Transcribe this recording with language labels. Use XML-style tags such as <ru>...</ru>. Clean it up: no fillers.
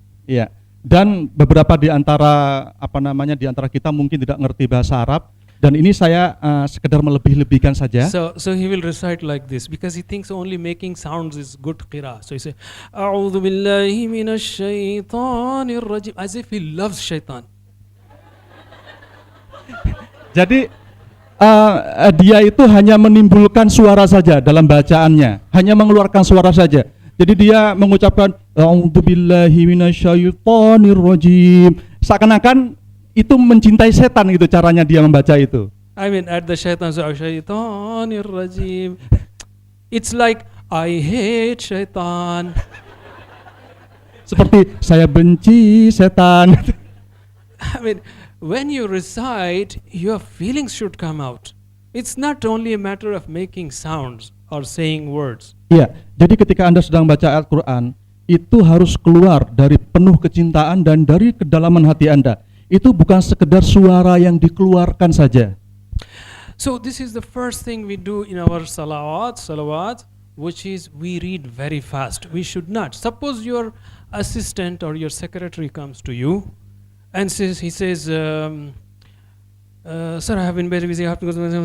<id>Iya. Dan beberapa di antara di antara kita mungkin tidak ngerti bahasa Arab, dan ini saya sekedar melebih-lebihkan saja.</id> <en>So he will recite like this because he thinks only making sounds is good qira. So he say,</en> <ar>A'udhu billahi minash shaitanir rajim,</ar> <en>as if he loves shaitan.</en> <id>Jadi dia itu hanya menimbulkan suara saja dalam bacaannya, hanya mengeluarkan suara saja. Jadi dia mengucapkan</id> <ar>A'udzubillahi minasyaitonir rajim.</ar> <id>Seakan-akan itu mencintai setan gitu caranya dia membaca itu.</id> <en>I mean at the shaitanir rajim. It's like I hate shaitan.</en> <id>Seperti saya benci setan.</id> <en>I mean when you recite, your feelings should come out. It's not only a matter of making sounds or saying words.</en> <id>Iya, jadi ketika Anda sedang baca Al-Quran, itu harus keluar dari penuh kecintaan dan dari kedalaman hati Anda. Itu bukan sekedar suara yang dikeluarkan saja.</id> <en>So this is the first thing we do in our salawat, which is we read very fast. We should not. Suppose your assistant or your secretary comes to you and he says, sir, I have been very busy. I have to go.</en>